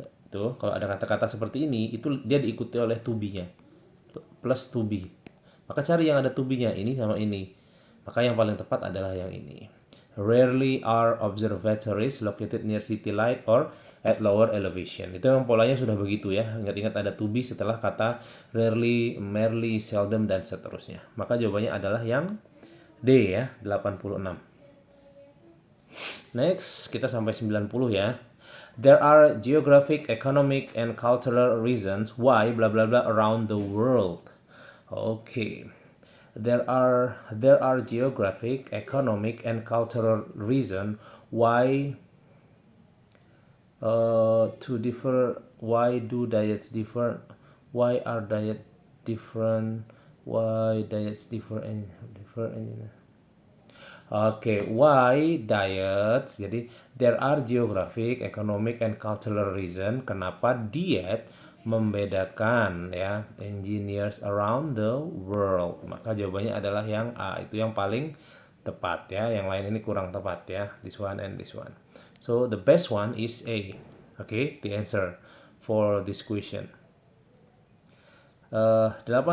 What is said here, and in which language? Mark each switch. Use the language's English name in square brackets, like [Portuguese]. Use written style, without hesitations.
[Indonesian] Tuh, kalau ada kata-kata seperti ini, itu dia diikuti oleh to be-nya. Plus to be. Maka cari yang ada to be-nya, ini sama ini. Maka yang paling tepat adalah yang ini. [English] Rarely are observatories located near city light or at lower elevation. [Indonesian] Itu memang polanya sudah begitu ya. Ingat-ingat ada to be setelah kata rarely, merely, seldom, dan seterusnya. Maka jawabannya adalah yang D ya, 86. Next, kita sampai 90 ya. [English] There are geographic, economic, and cultural reasons why blah blah blah around the world. Okay. There are geographic, economic, and cultural reason why to differ. Why do diets differ? Why are diet different? Why diets differ and differ and Oke, why diets? [Indonesian] Jadi [English] there are geographic, economic, and cultural reason [Indonesian] kenapa diet membedakan ya [English] engineers around the world. [Indonesian] Maka jawabannya adalah yang A, itu yang paling tepat ya. Yang lain ini kurang tepat ya. [English] This one and this one. So the best one is A. Okay, the answer for this question. 88.